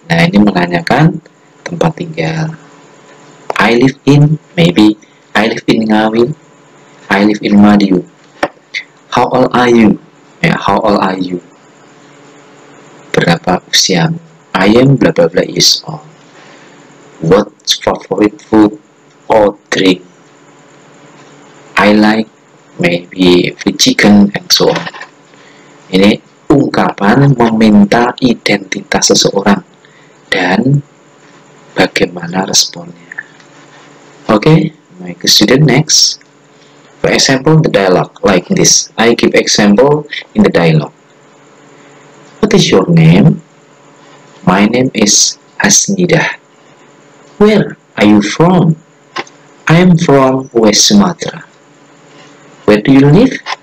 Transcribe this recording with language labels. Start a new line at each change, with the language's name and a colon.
Indonesian: Nah, ini menanyakan tempat tinggal.
English: I live in, maybe I live in Ngawi. I live in Madiun. How old are you? Ya, how old are you?
Indonesian: Berapa usiamu?
English: I am bla bla bla years old. What's favorite food or drink? I like maybe fried chicken and so on.
Indonesian: Ini ungkapan meminta identitas seseorang dan bagaimana responnya.
English: Okay, my student, next. For example, the dialogue like this. I give example in the dialogue. What is your name? My name is Asnidah. Where are you from? I am from West Sumatra. Where do you live?